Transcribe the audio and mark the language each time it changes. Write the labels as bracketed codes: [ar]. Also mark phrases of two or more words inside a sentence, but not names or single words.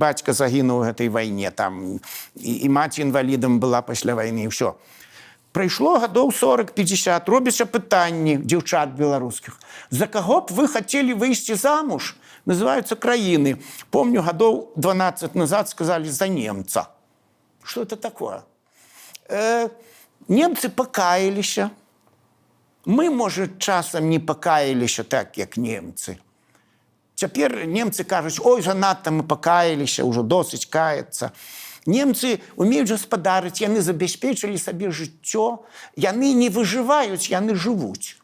[be] Бацька загінуў у гэтай вайне, там, і маці інвалідам была пасля вайны, і ўсё. Прайшло гадоў 40-50, робяцца пытанні дзяўчат беларускіх. За каго б вы хацелі выйсці замуж? Называюцца краіны. Помню, гадоў 12 назад сказалі за немца. [ru] Что это такое? [be] Немцы пакаяліся. Мы, можа, часам не пакаяліся так, як немцы. Цяпер немцы кажуць, ой, занадта мы пакаяліся, ўжо досыць каяцца. Немцы умеюць гаспадарыць, яны забяспечылі сабе жыццё, яны не выжываюць, яны жывуць.